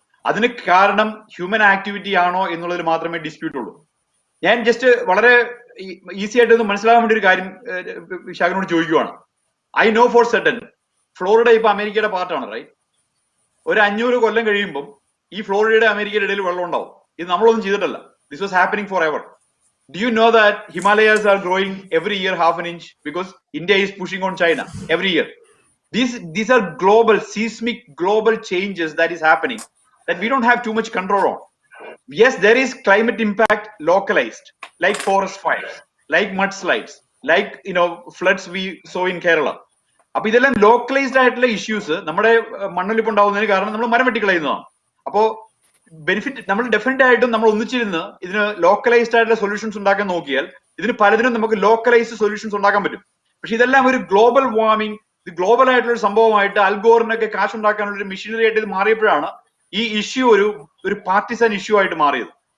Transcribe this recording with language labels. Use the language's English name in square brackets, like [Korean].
[Malayalam] അതിന് കാരണം human activity ആണോ എന്നുള്ളതിൽ മാത്രമേ ഡിസ്പ്യൂട്ട് ഉള്ളൂ. ഞാൻ ജസ്റ്റ് വളരെ ഈസി ആയിട്ട് ഒന്ന് മനസ്സിലാകാൻ വേണ്ടി ഒരു കാര്യം വിശാഖിനോട് ചോദിക്കുവാണ്. [English] I know for certain [Malayalam] Florida ഇപ്പൊ അമേരിക്കയുടെ പാർട്ടാണ്, റൈറ്റ്? ഒരു 500 കൊല്ലം കഴിയുമ്പോൾ ഈ ഫ്ലോറിഡയുടെ അമേരിക്കയുടെ ഇടയിൽ വെള്ളം ഉണ്ടാവും. ഇത് നമ്മളൊന്നും ചെയ്തിട്ടല്ല. [English] This was happening forever. Do you know that Himalayas are growing every year half an inch because India is pushing on China every year? These are global, seismic global changes that is happening that we don't have too much control on. Yes, there is climate impact localized, like forest fires, like mudslides, like floods we saw in Kerala. [Malayalam] അപ്പൊ ഇതെല്ലാം localised ആയിട്ടുള്ള issues നമ്മുടെ മണ്ണൊലിപ്പ് ഉണ്ടാവുന്നതിന് കാരണം നമ്മൾ മരം വെട്ടിക്കളയുന്നതാണ്. അപ്പോ benefit നമ്മൾ ഡെഫിനറ്റ് ആയിട്ടും നമ്മൾ ഒന്നിച്ചിരുന്ന് ഇതിന് ലോക്കലൈസ്ഡ് ആയിട്ടുള്ള സൊല്യൂഷൻസ് ഉണ്ടാക്കാൻ നോക്കിയാൽ ഇതിന് പലതിനും നമുക്ക് ലോക്കലൈസ്ഡ് സൊല്യൂഷൻസ് ഉണ്ടാക്കാൻ പറ്റും. പക്ഷെ ഇതെല്ലാം ഒരു ഗ്ലോബൽ വാർമിംഗ്, ഇത് ഗ്ലോബൽ ആയിട്ടുള്ള ഒരു സംഭവമായിട്ട് അൽഗോറിനൊക്കെ കാശ് ഉണ്ടാക്കാനുള്ള ഒരു മെഷീനറി ആയിട്ട് ഇത് മാറിയപ്പോഴാണ് ഈ ഇഷ്യൂ ഒരു പാർട്ടിസൺ ഇഷ്യൂ ആയിട്ട് മാറിയത്.